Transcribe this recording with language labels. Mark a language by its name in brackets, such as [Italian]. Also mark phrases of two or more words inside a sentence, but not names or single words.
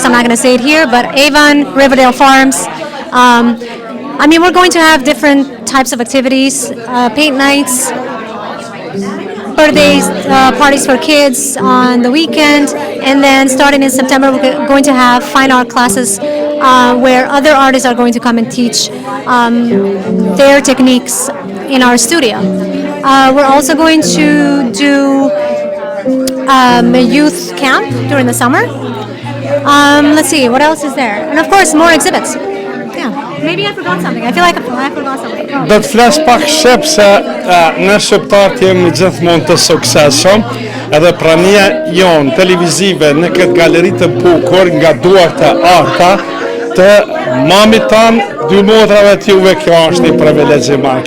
[English] I'm not going to say it here, but Avon, Riverdale Farms. I mean, we're going to have different types of activities, paint nights, birthdays, parties for kids on the weekend, and then starting in September, we're going to have fine art classes where other artists are going to come and teach their techniques in our studio. We're also going to do a youth camp during the summer. Let's see, what else is there? And of course, more exhibits. Yeah, maybe I forgot something. I feel like I forgot something. [Albanian] Do të flas pak shqip se ne shqiptarët jemi gjithmonë të suksesshëm, edhe prania jon televizive në këtë galeri të bukur nga duart e arta të mamit tan, dy motrave të juve, kjo është një privilegj i madh.